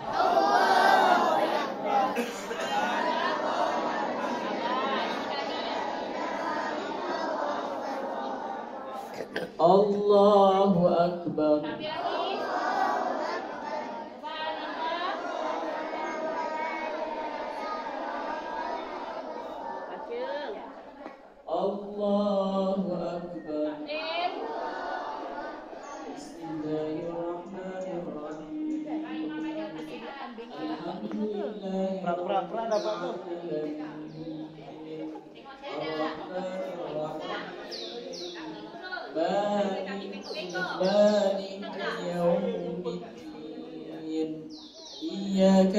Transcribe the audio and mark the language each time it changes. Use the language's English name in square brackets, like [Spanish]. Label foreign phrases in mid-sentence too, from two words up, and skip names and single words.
[Arabic] الله أكبر. الله أكبر. بسم الله الرحمن الرحيم. [Malay] Alhamdulillah. Pernah dapat tu. [Arabic] مالك يوم الدين إياك